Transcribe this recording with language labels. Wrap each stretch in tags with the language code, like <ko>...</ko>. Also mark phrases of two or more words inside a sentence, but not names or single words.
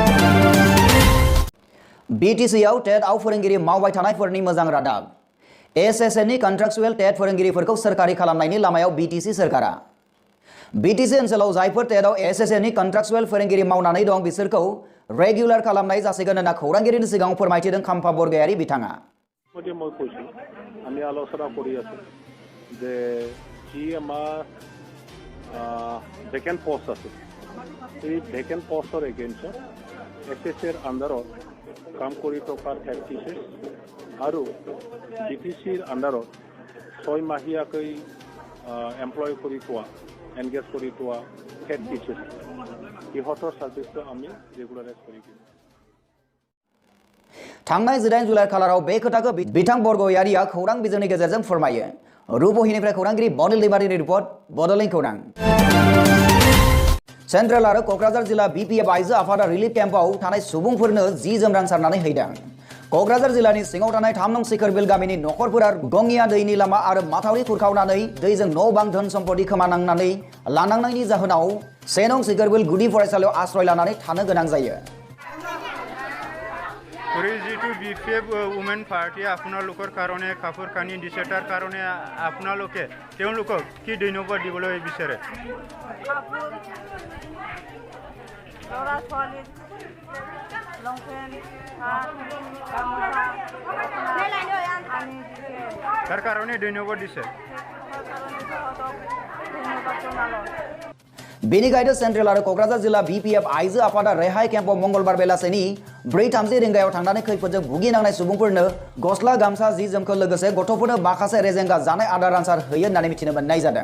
<brx>बिटिसिआव टेटआव फोरोंगिरि मावबाय थानायफोरनि मोजां रादाब। एसएसएनि कन्ट्राक्चुएल टेट फोरोंगिरिफोरखौ सोरखारि खालामनायनि लामायाव बिटिसि सोरखारा। बिटिसि ओनसोलाव जायफोर टेटआव एसएसएनि कन्ट्राक्चुएल फोरोंगिरि मावनानै दं बिसोरखौ रेगुलार खालामनाय जासिगोन होनना खौरांगिरिनि सिगाङाव फोरमायथिदों खाम्फा बरगयारि बिथाङा।</brx> <as>আমি আলোচনা কৰি আছো যে যি আমাৰ ভেকেন্ট পোষ্ট আছে এই ভেকেন্ট পোষ্টৰ এগেইনষ্টত এছএছএৰ আণ্ডাৰত কাম কৰি থকা হেড টিচাৰ আৰু বিটিচিৰ আণ্ডাৰত 6 মাহীয়াকৈ এমপ্লয় কৰি থোৱা এনগেজ কৰি থোৱা হেড টিচাৰ ইহঁতৰ ছাৰ্ভিচটো আমি ৰেগুলাৰাইজ কৰি দিওঁ।</as> <brx>थांनाय 18 जुलाइ खालाराव बे खोथाखौ बिथां बरगयारिया खौरां बिजोंनि गेजेरजों फोरमायो। रुपहिनिफ्राय खौरांगिरि बनिल दैमारिनि रिपर्ट, बड'लेण्ड खौरां। सेन्ट्रेल आरो क'क्राझार जिल्ला बिपिएफ आइजो आफादा रिलिफ केम्पआव थानाय सुबुंफोरनो जि-जोम रानसारनानै हैदों। क'क्राझार जिल्लानि सिङाव थानाय 3 नं सिखरबिल गामिनि नखरफोरा गङिया दैनि लामा आरो माथावरि खुरखावनानै दैजों न' बां धोन सम्पति खोमानांनानै लानांनायनि जाहोनाव 1 नं सिखरबिल गुदि फरायसालियाव आश्रय लानानै थानो गोनां जायो।</brx> <as>যিটো বিপিএফ উমেন পাৰ্টি আপোনালোকৰ কাৰণে কাপোৰ কানি দিছে তাৰ কাৰণে আপোনালোকে তেওঁলোকক কি ধন্যবাদ দিবলৈ বিচাৰে? তাৰ কাৰণে ধন্যবাদ দিছে।</as> <brx>बेनिखायनो सेन्ट्रेल आरो क'क्राझार जिल्ला BPF आइजो आफादा रेहाय केम्पआव मंगलबार बेलासेनि 4:30 रिंगायाव थांनानै खैफोदजों भुगिनांनाय सुबुंफोरनो गस्ला गामसा जि जोमखौ लोगोसे गथ'फोरनो माखासे रेजेंगा जानाय आदार रानसार होयो होननानै मिथिनो मोननाय जादों।</brx>